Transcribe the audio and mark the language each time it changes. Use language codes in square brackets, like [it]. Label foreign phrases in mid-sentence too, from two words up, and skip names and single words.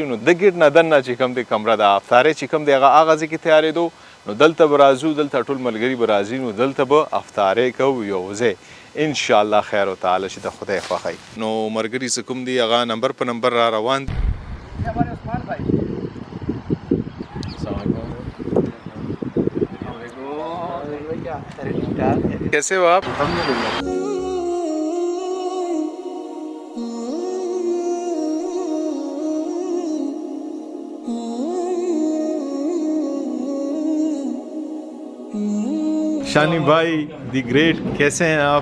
[ps] نو د ګیټ نه دننه چې کوم د کمره ده افطارې چې کوم دی هغه ځای کې تیارېدو نو دلته به راځو دلته ټول ملګري به راځي نو دلته به افطارې کوو یو ځای انشاءالله خیر وتعالی چې د خدای خوښی نو ملګري چې کوم دي هغه نمبر په نمبر را روان دي [ur] کیسے ہو آپ شانی بھائی [en] the great [ur] کیسے ہیں آپ